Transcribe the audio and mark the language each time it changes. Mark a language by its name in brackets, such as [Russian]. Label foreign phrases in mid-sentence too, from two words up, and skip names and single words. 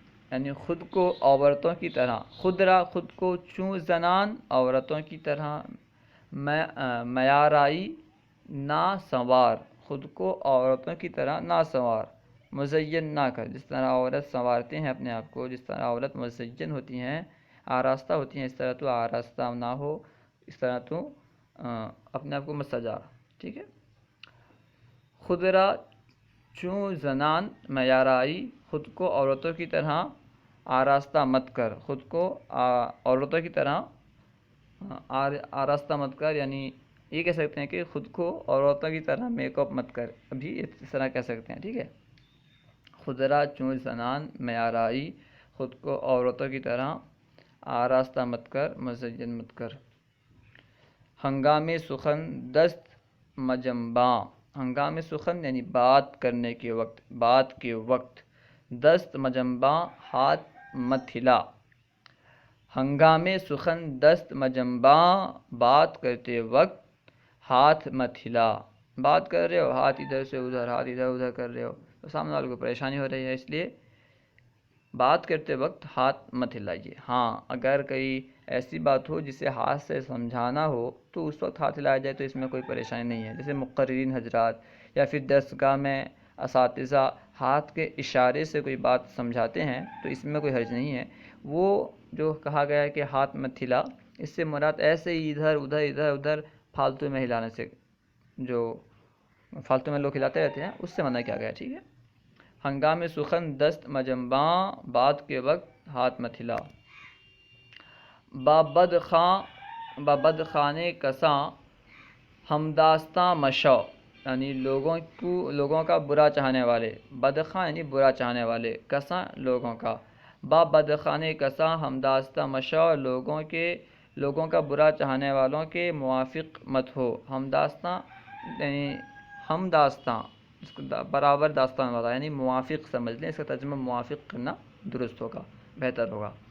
[Urdu] یعنی خود کو عورتوں کی طرح، خدرا خود کو، [Persian] چوں زنان [Urdu] عورتوں کی طرح، میارائی نا سنوار، خود کو عورتوں کی طرح نا سنوار، مزین نہ کر، جس طرح عورت سنوارتے ہیں اپنے آپ کو، جس طرح عورت مزین ہوتی ہیں، آراستہ ہوتی ہیں، اس طرح تو آراستہ نہ ہو، اس طرح تو اپنے آپ کو مت سجا، ٹھیک ہے۔ [Persian] خدرا چوں زنان میارائی، [Urdu] خود کو عورتوں کی طرح آراستہ مت کر، خود کو عورتوں کی طرح آراستہ مت کر، یعنی یہ کہہ سکتے ہیں کہ خود کو عورتوں کی طرح میک اپ مت کر، ابھی اس طرح کہہ سکتے ہیں، ٹھیک ہے۔ [Persian] خدرا چوں زنان میارائی، [Urdu] خود کو عورتوں کی طرح آراستہ مت کر، مزین مت کر۔ [Persian] ہنگام سخن دست مجمباں، ہنگام سخن [Urdu] یعنی بات کرنے کے وقت، بات کے وقت، [Persian] دست مجمباں [Urdu] ہاتھ مت ہلا، [Persian] ہنگام سخن دست مجمباں [Urdu] بات کرتے وقت ہاتھ مت ہلا، بات کر رہے ہو ہاتھ ادھر سے ادھر، ہاتھ ادھر ادھر کر رہے ہو تو سامنے والے کو پریشانی ہو رہی ہے، اس لیے بات کرتے وقت ہاتھ مت ہلائیے۔ ہاں اگر کوئی ایسی بات ہو جسے ہاتھ سے سمجھانا ہو تو اس وقت ہاتھ ہلایا جائے تو اس میں کوئی پریشانی نہیں ہے، جیسے مقررین حضرات یا پھر درسگاہ میں اساتذہ ہاتھ کے اشارے سے کوئی بات سمجھاتے ہیں تو اس میں کوئی حرج نہیں ہے۔ وہ جو کہا گیا ہے کہ ہاتھ مت ہلا، اس سے مراد ایسے ہی ادھر ادھر ادھر ادھر فالتو میں ہلانے سے، جو فالتو میں لوگ ہلاتے رہتے ہیں اس سے منع کیا گیا، ٹھیک ہے۔ [Persian] ہنگام سخن دست مجمباں [Urdu] بات کے وقت ہاتھ مت ہلا۔ [Persian] بابد خانے کساں ہمداستاں مشو، [Urdu] یعنی لوگوں کا برا چاہنے والے، بدخواں یعنی برا چاہنے والے، کساں لوگوں کا، [Persian] بدخانے کساں ہمداستاں مشو، [Urdu] لوگوں کا برا چاہنے والوں کے موافق مت ہو، ہمداستاں یعنی ہمداستاں برابر داستان والا، یعنی موافق سمجھ لیں، اس کا ترجمہ موافق کرنا درست ہوگا، بہتر ہوگا۔